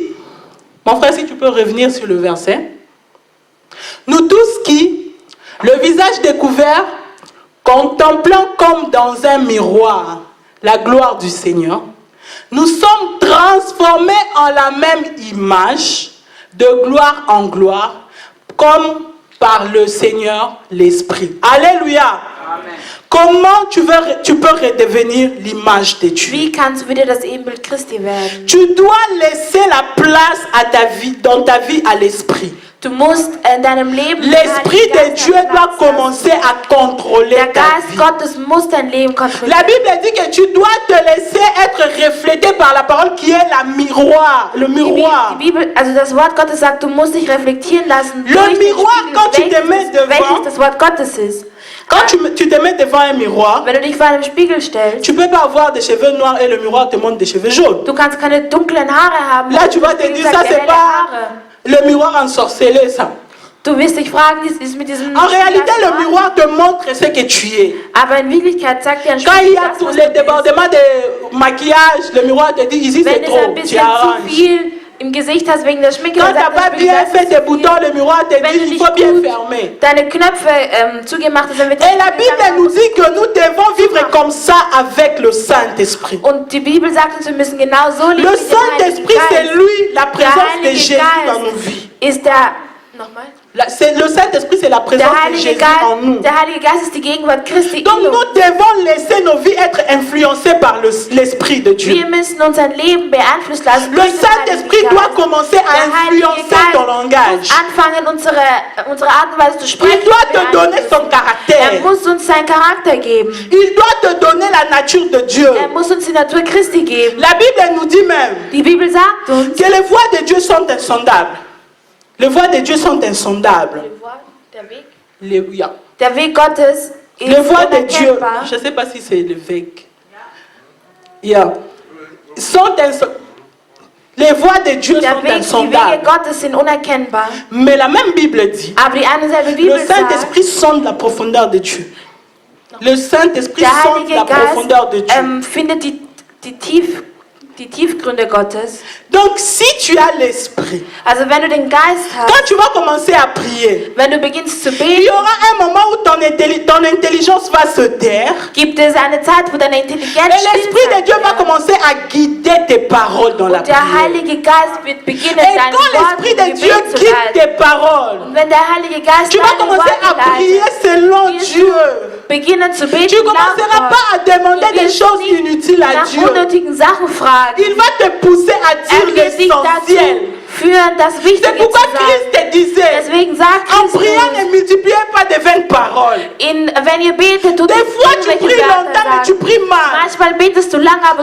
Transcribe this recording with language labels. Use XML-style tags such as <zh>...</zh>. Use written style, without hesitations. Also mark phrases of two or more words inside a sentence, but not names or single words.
<fr>Mon frère, si tu peux revenir sur le verset. Nous tous qui, le visage découvert, contemplant comme dans un miroir la gloire du Seigneur, nous sommes transformés en la même image, de gloire en gloire, comme par le Seigneur l'Esprit. Alléluia. Amen. Comment tu peux redevenir l'image de Dieu?</fr> <de>Wie kannst du wieder das Ebenbild Christi werden?</de> <fr>Tu dois laisser la place à ta vie, dans ta vie à l'Esprit.</fr> <de>Du musst in deinem Leben</de> <fr>l'Esprit de Dieu doit commencer à contrôler ta vie.</fr> <de>Gottes muss dein Leben kontrollieren.</de> <fr>La Bible dit que tu dois te laisser être reflété par la parole qui est le miroir.</fr> <de>Die Bibel, also das Wort Gottes sagt, du musst dich reflektieren lassen.</de> <fr>Le miroir, quand tu te mets devant,</fr> <de>welches das Wort Gottes ist.</de> <fr>Quand tu te mets devant un miroir,</fr> <de>wenn du dich vor einem Spiegel stellst,</de> <fr>tu peux pas avoir des cheveux noirs et le miroir te montre des cheveux jaunes.</fr> <de>Du kannst keine dunklen Haare haben.</de> <fr>Là, tu vas te dire, ça c'est pas le miroir ensorcelé, ça.</fr> <de>Du wirst dich fragen, ist mit diesem</de> <fr>en réalité, le miroir te montre ce que tu es.</fr> <de>Aber in Wirklichkeit sagt dir ein</de> <fr>Quand il y a tous les débordements de maquillage, le miroir te dit, ici c'est trop, tu arranges.</fr> <de>Im Gesicht hast wegen der Schminke.</de> <fr>Quand tu n'as pas bien fait tes boutons, le miroir te dit il faut bien fermer.</fr> <de>Deine Knöpfe zugemacht hast, dann wird</de> <fr>Et la Bible nous dit que nous devons vivre comme ça avec le Saint-Esprit.</fr> <de>Und die Bibel sagt uns, wir müssen genau so leben.</de> <fr>Le Saint-Esprit, c'est lui, la présence de Jésus dans nos vies.</fr> <de>Ist der, nochmal?</de> <fr>Le Saint-Esprit, c'est la présence de Jésus en nous.</fr> <de>Der Heilige Geist ist die Gegenwart Christi.</de> <fr>Donc nous devons laisser nos vies être influencées par l'Esprit de Dieu.</fr> <de>Wir müssen unser Leben beeinflussen lassen.</de> <fr>Le Saint-Esprit doit commencer à influencer ton langage.</fr> <de>Anfangen unsere Art und Weise zu sprechen.</de> <fr>Il doit te donner son caractère.</fr> <de>Muss uns seinen Charakter geben.</de> <fr>Il doit te donner la nature de Dieu.</fr> <de>Muss uns die Natur Christi geben.</de> <fr>La Bible nous dit même</fr> <de>die Bibel sagt uns,</de> <fr>que les voies de Dieu sont insondables. Les voies de Dieu sont insondables.</fr> <de>Der Weg Gottes ist</de> <fr>les voies de Dieu,</fr> <de>unverkennbar.</de> <fr>je ne sais pas si c'est le Weg. Sont les voies de Dieu sont insondables.</fr> <de>Die Wege Gottes sind unerkennbar.</de> <fr>Mais la même Bible dit,</fr> <de>Aber die eine selbe Bibel</de> <fr>le Saint-Esprit sonde la profondeur de Dieu. Le Saint-Esprit sonde la profondeur de Dieu.</fr> <de>Findet die Tiefgründe Gottes.</de> <fr>Donc si tu as l'esprit,</fr> <de>also wenn du den Geist hast,</de> <fr>quand tu vas commencer à prier,</fr> <de>wenn du beginnst zu beten,</de> <fr>il y aura un moment où ton intelligence va se taire.</fr> <de>Gibt es eine Zeit, wo deine Intelligenz</de> <fr>et l'esprit de Dieu va commencer à guider tes paroles dans la prière.</fr> <de>Der Heilige Geist wird beginnen,</de> <fr>et quand l'esprit de Dieu guide tes paroles,</fr> <de>und wenn der Heilige Geist</de> <fr>tu vas commencer à prier selon Dieu.</fr> <de>Beginnen zu beten,</de> <fr>tu ne commenceras pas à demander des choses inutiles à Dieu. Il va te pousser à dire l'essentiel. C'est pourquoi Christ disait, en priant ne multipliez pas de vaines paroles. Des fois tu pries longtemps mais tu pries mal.</fr>